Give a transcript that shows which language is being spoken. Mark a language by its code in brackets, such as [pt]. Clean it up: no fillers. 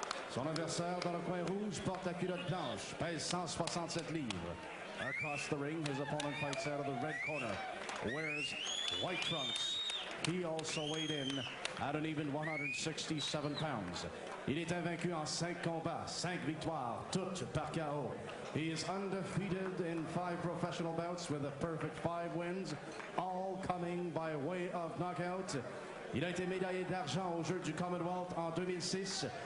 [fr] Son adversaire dans le coin rouge porte la culotte blanche, pèse 167 livres. [en] Across the ring, his opponent fights out of the red corner, wears white trunks. He also weighed in at an even 167 pounds. [fr] Il est invaincu en 5 combats, 5 victoires, toutes par KO. [en] He is undefeated in 5 professional bouts with a perfect 5 wins, all coming by way of knockout. [fr] Il a été médaillé d'argent aux Jeux du Commonwealth en 2006.